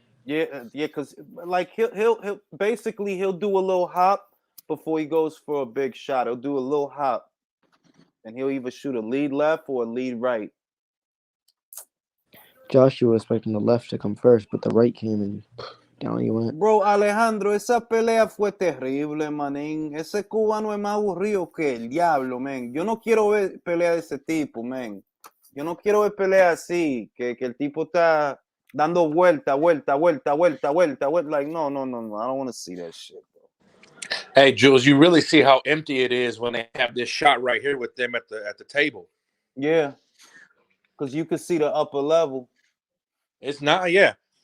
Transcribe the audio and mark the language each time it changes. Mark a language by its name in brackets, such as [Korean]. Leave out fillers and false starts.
[English] Yeah, because like he'll basically he'll do a little hop before he goes for a big shot. He'll do a little hop, and he'll either shoot a lead left or a lead right. Joshua was expecting the left to come first, but the right came and down he went. [Spanish] Bro, Alejandro, esa pelea fue terrible, manín. Ese cubano es más aburrido que el diablo, man. Yo no quiero ver pelea de ese tipo, man. Yo no quiero ver pelea así, que el tipo está dando vuelta. [English] Like, no. I don't want to see that shit, bro. Hey, Jules, you really see how empty it is when they have this shot right here with them at the table. Yeah, because you can see the upper level. It's not, yeah.